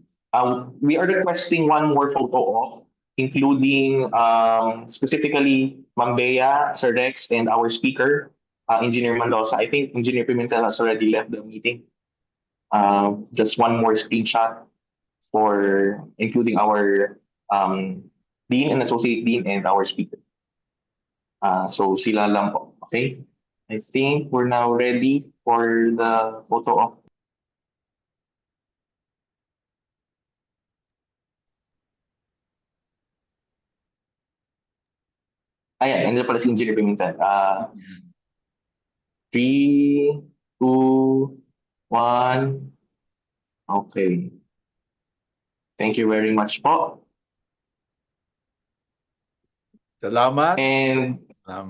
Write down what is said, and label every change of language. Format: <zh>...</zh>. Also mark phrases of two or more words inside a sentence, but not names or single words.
<en>We are requesting one more photo op, including specifically Ma'am Bea, Sir Rex, and our speaker, Engineer Mendoza. I think Engineer Pimentel has already left the meeting. Just one more screenshot for including our Dean and Associate Dean and our speaker.</en> <tl>So sila lang po.</tl> <en>Okay? I think we're now ready for the photo op.</en> <tl>Ayan, nandiyan pala si Engineer Pimentel.</tl> <en>3, 2, 1. Okay. Thank you very much po.</en> <tl>Salamat.</tl> <en>And</en> <tl>Salamat.</tl>